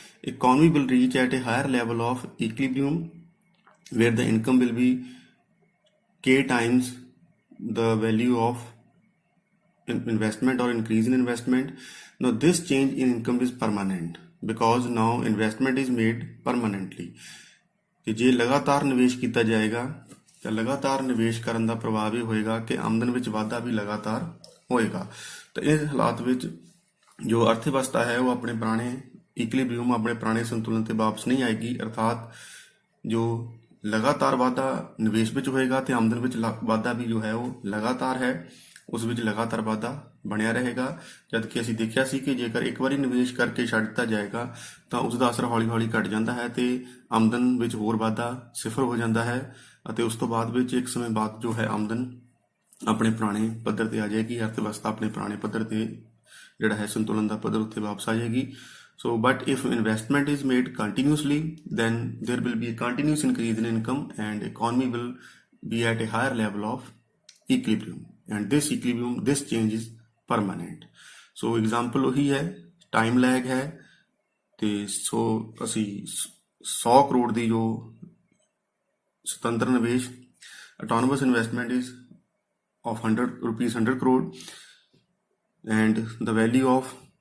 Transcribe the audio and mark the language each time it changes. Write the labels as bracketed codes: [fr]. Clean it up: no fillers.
[en] Economy will reach at a higher level of equilibrium where the income will be k times the value of investment or increase in investment. Now this change in income is permanent because now investment is made permanently. [hi] कि जे लगातार निवेश किया जाएगा तो लगातार निवेश करने का प्रभाव ये होएगा कि आमदन विच वाधा भी लगातार होएगा। तो इस हालात विच जो अर्थव्यवस्था है वो अपने पुराने इक्विलिब्रियम अपने पुराने संतुलन से वापस नहीं आएगी, अर्थात जो लगातार वाधा निवेश विच होएगा तो आमदन विच वाधा भी जो है वो लगातार है, उस विच लगातार वाधा [pa] ਬਣਿਆ ਰਹੇਗਾ। ਜਦ ਕਿ ਅਸੀਂ ਦੇਖਿਆ ਸੀ ਕਿ ਜੇਕਰ ਇੱਕ ਵਾਰੀ ਨਿਵੇਸ਼ ਕਰਕੇ ਛੱਡ ਦਿੱਤਾ ਜਾਏਗਾ ਤਾਂ ਉਸ ਦਾ ਅਸਰ ਹੌਲੀ ਹੌਲੀ ਘਟ ਜਾਂਦਾ ਹੈ ਤੇ ਆਮਦਨ ਵਿੱਚ ਹੋਰ ਵਾਧਾ ਸਿਫਰ ਹੋ ਜਾਂਦਾ ਹੈ ਅਤੇ ਉਸ ਤੋਂ ਬਾਅਦ ਵਿੱਚ ਇੱਕ ਸਮੇਂ ਬਾਅਦ ਜੋ ਹੈ ਆਮਦਨ ਆਪਣੇ ਪੁਰਾਣੇ ਪੱਧਰ ਤੇ ਆ ਜਾਏਗੀ, ਅਰਥਵਿਵਸਥਾ ਆਪਣੇ ਪੁਰਾਣੇ ਪੱਧਰ ਤੇ ਜਿਹੜਾ ਹੈ ਸੰਤੁਲਨ ਦਾ ਪੱਧਰ ਉੱਤੇ ਵਾਪਸ ਆ ਜਾਏਗੀ। [en] So but if investment is made continuously, then there will be a continuous increase in income and economy will be at a higher level of equilibrium, and this equilibrium, this change is permanent. So example [hi] वही है, time lag है [pa] ਤੇ ਸੋ ਅਸੀਂ 100 ਕਰੋੜ ਦੀ ਜੋ ਸੁਤੰਤਰ ਨਿਵੇਸ਼ [en] autonomous investment is of 100 crore and the value of